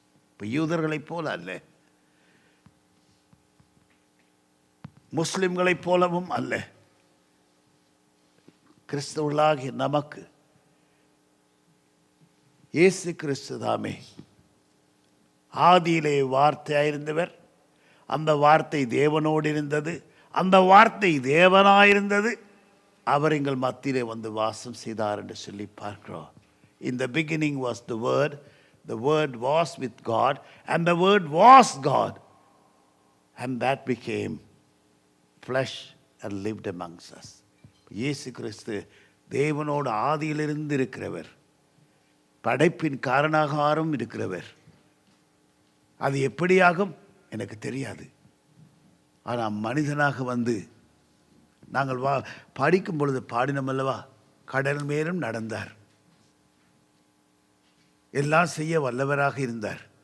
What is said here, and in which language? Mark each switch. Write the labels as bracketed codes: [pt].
[ta] இப்போ யூதர்களைப் போல அல்ல, முஸ்லிம்களைப் போலவும் அல்ல, கிறிஸ்தவர்களாகிய நமக்கு இயேசு கிறிஸ்து தாமே ஆதியிலே வார்த்தையாயிருந்தவர், அந்த வார்த்தை தேவனோடு இருந்தது, அந்த வார்த்தை தேவனாயிருந்தது, அவர் எங்கள் மத்தியிலே வந்து வாசம் செய்தார் என்று சொல்லி பார்க்கிறோம். [en] In the beginning was the word was with God, and the word was God, and that became flesh and lived amongst us. [ta] இயேசு கிறிஸ்து தேவனோடு ஆதியிலிருந்து இருக்கிறவர், படைப்பின் காரணாகாரம் இருக்கிறவர். அது எப்படியாகும் எனக்கு தெரியாது. ஆனால் மனிதனாக வந்து நாங்கள் படிக்கும் பொழுது பாடினோம் அல்லவா, கடல் மேலும் நடந்தார், எல்லாம் செய்ய வல்லவராக இருந்தார்.